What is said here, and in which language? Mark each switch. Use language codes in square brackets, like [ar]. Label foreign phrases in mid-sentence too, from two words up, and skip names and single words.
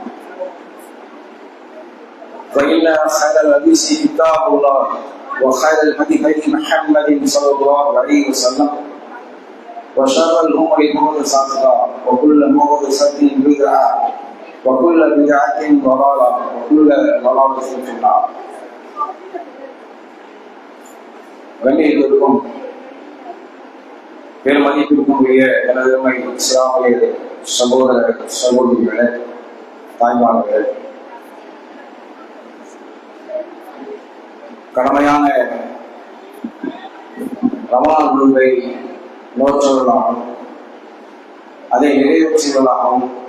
[ar] فإن خير الحديث كتاب الله وخير الهدي هدي محمد صلى الله عليه وسلم وشر الأمور محدثاتها وكل محدثة بدعة وكل بدعة ضلالة وكل ضلالة في النار. [ta] கண்ணியத்திற்கும் பெருமதிப்பிற்குரிய எனதருமை இஸ்லாமிய சகோதர சகோதரிகளே, தாய்மார்களே, கடமையான ரமலான் நோன்பை நோற்றவர்களாகவும் அதை நிறைவேற்றுவதாகவும்